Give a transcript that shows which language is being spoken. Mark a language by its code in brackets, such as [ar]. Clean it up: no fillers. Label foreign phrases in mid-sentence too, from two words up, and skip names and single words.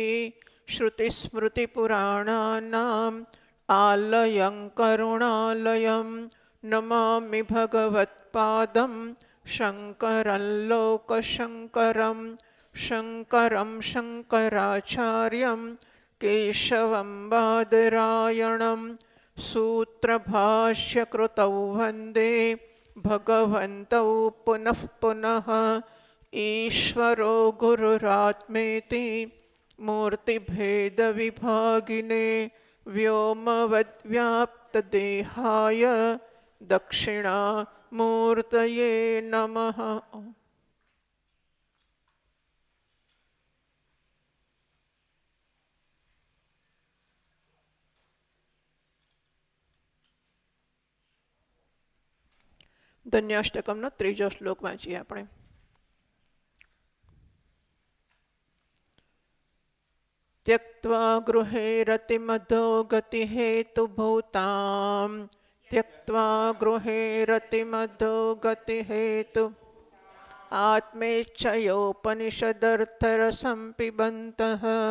[sa] श्रुतिस्मृतिपुराणानाम् आलयं करुणालयं नमामि भगवत्पादं शङ्करं लोकशङ्करं शङ्करं शङ्कराचार्यं केशवं बादरायणं सूत्रभाष्यकृतौ वन्दे भगवन्तौ पुनः पुनः। ईश्वरो गुरुरात्मेति मूर्तिभेदविभागिने व्योमवद्व्याप्तदेहाय दक्षिणामूर्तये नमः। [gu] ધન્યાષ્ટકમનો ત્રીજો શ્લોક વાંચીએ આપણે. [sa] त्यक्त्वा गृहे रतिमधो गतिहेतुभूतां त्यक्त्वा गृहे रतिमधो गतिहेतु आत्मेच्छयोपनिषदर्थरसं पिबन्तः